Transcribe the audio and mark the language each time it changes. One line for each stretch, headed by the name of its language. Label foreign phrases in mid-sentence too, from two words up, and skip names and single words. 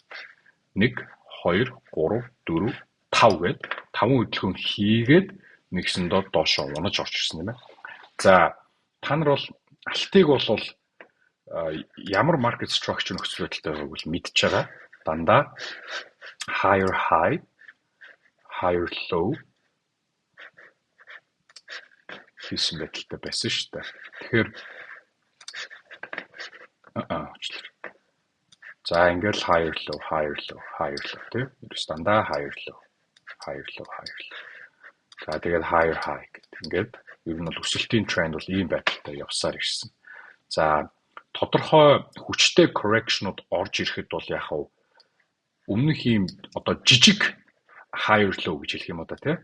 Mongolian: 1 2 3 4 5 гээд 5 хөдөлгөөн хийгээд нэгсэндээ доошоо унаж орж ирсэн юм байна. За та нар бол алтыг бол ямар
English: market structure
Mongolian: нөхцөл байдалтай байгааг бол мэдж байгаа. Дандаа
English: higher high, higher low
Mongolian: хийсэн байдалтай байсан шүү дээ. Тэгэхээр за ингээл
English: higher low, higher low, higher low
Mongolian: тийм. Ерөөс дандаа
English: higher low, higher low, higher low.
Mongolian: За тэгээд
English: higher high
Mongolian: гэдэг. Ингээд ер нь бол өсөлтийн тренд бол ийм байдалтай явсаар ирсэн. За тодорхой хүчтэй correction-ууд орж ирэхэд бол яг хав өмнөх ийм одоо жижиг
English: higher low
Mongolian: гэж хэлэх юм одоо тийм.